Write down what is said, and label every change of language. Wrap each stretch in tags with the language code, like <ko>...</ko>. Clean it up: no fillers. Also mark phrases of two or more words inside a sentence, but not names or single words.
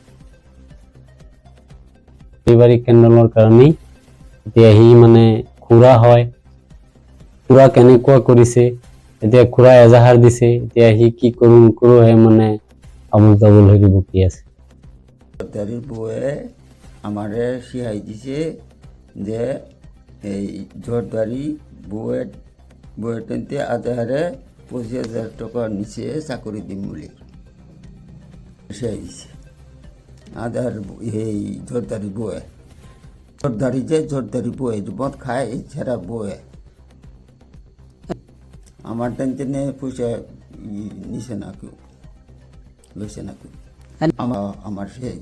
<as>পাৰিবাৰিক কেন্দ্ৰৰ কাৰণেই এতিয়া সি মানে খুৰা হয়, খুৰা কেনেকুৱা কৰিছে, এতিয়া খুৰা এজাহাৰ দিছে, এতিয়া সি কি কৰোঁ নকৰোঁ মানে আবুল তাবুল বকি আছে।</as> <bn>জর্দারির বউয়ে আমারে শিহাই দিছে যে এই জর্দারি বউয়ের টেনতে আজাহারে 25,000 টাকা নিচে চাকরি দিম বলে শিহাই দিছে। আজাহার এই জর্দারি বউয়ে, জর্দারি বউয়ে মদ খায় এছাড়া বউয়ে আমার টেনতে পয়সা নিছে না কেউ, লইছে না কেউ, আমার শিহাই দিছে।</bn>